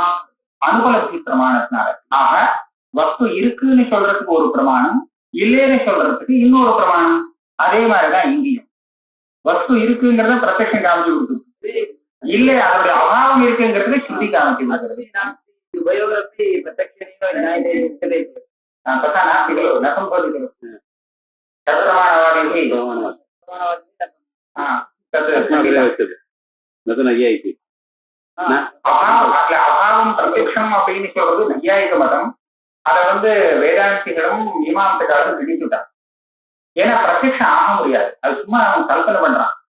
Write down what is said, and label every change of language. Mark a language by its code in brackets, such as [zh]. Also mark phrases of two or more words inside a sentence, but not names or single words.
[ta] அனுபலபுத்தி பிரமாணத்தினால. ஆக வஸ்து இருக்குன்னு சொல்றதுக்கு ஒரு பிரமாணம், இல்லைன்னு சொல்றதுக்கு இன்னொரு பிரமாணம். அதே மாதிரிதான் இங்கேயும் வஸ்து இருக்குங்கிறத பிரத்யக்ஷம் காமிச்சு கொடுத்துருக்கு, இல்லை அதோட அபாவம் இருக்குங்கிறது ஸ்ருதி காமிச்சு கொடுக்கிறது. [sa] उभयोरपि प्रत्यक्षेण न्याये उच्यते तथा नास्ति खलु, न सम्भवति खलु। [ta] तत्प्रमाणवादिभिः அபாவம் பிரத்யக்ஷம் அப்படின்னு சொல்றது நையாயிக மதம். அதை வேதாந்திகளும் மீமாம்சகாரும் திணிச்சுட்டான். ஏன்னா பிரத்யக்ஷம் ஆக முடியாது, அது சும்மா அவன் கல்பனை பண்றான்.